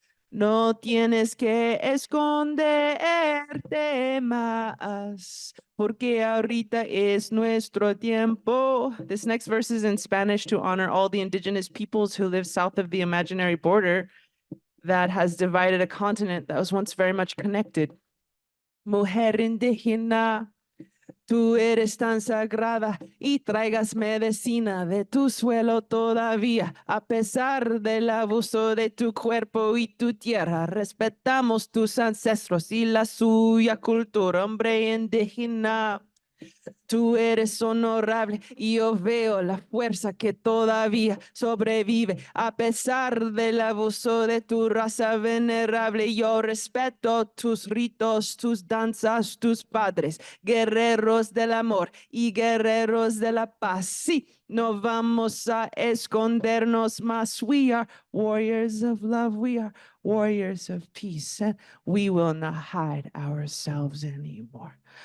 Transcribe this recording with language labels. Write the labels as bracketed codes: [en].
[es] No tienes que esconderte más, porque ahorita es nuestro tiempo. [en] This next verse is in Spanish to honor all the indigenous peoples who live south of the imaginary border that has divided a continent that was once very much connected. [es] Mujer indígena, Tú eres tan sagrada y traigas medicina de tu suelo todavía, a pesar del abuso de tu cuerpo y tu tierra. Respetamos tus ancestros y la suya cultura, hombre indígena. Tú eres honorable y yo veo la fuerza que todavía sobrevive a pesar del abuso de tu raza venerable. Yo respeto tus ritos, tus danzas, tus padres, guerreros del amor y guerreros de la paz. Sí, no vamos a escondernos más. [en] We are warriors of love. We are warriors of peace. And we will not hide ourselves anymore.